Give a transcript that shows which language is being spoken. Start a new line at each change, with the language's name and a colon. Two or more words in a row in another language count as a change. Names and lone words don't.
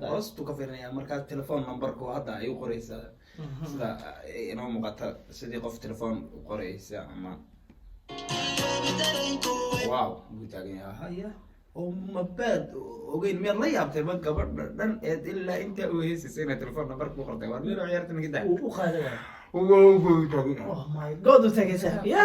Somali: hoostu ka fiirinaya markaas telefoon numberku hadda ay u qoraysaa sida inoo muuqata sidii qof telefoon u qoraysa ama wow buu taagan yahay haya oo mabaad ogeyn miyaad la yaabtay ma gabadha dhan eed ilaa intaa u heysaysa inay telefoon number ku qortay war meel ciyaarta ninka daa uu u qaadaya wow buu taagan yahay
English: oh my god
Somali: u tagaysa ya